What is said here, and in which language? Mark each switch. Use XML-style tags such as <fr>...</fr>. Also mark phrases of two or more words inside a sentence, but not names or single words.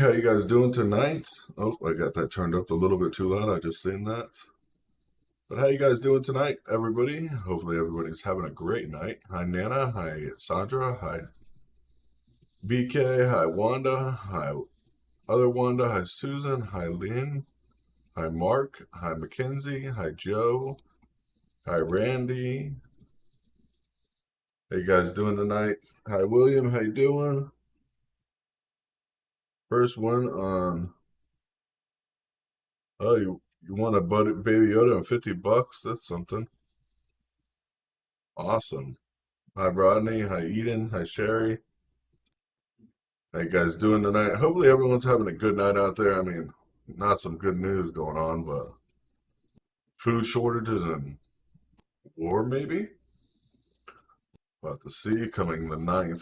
<en>How you guys doing tonight? Oh, I got that turned up a little bit too loud. I just seen that. But how you guys doing tonight, everybody? Hopefully everybody's having a great night. Hi Nana, hi Sandra, hi BK, hi Wanda, hi other Wanda, hi Susan, hi Lynn, hi Mark, hi Mackenzie, hi Joe, hi Randy. How you guys doing tonight? Hi William, how you doing? First one on oh you want a baby Yoda and $50? That's something. Awesome. Hi, Rodney. Hi, Eden. Hi, Sherry. How you guys doing tonight? Hopefully, everyone's having a good night out there. I mean, not some good news going on, but food shortages and war, maybe. About to see coming the 9th.</en>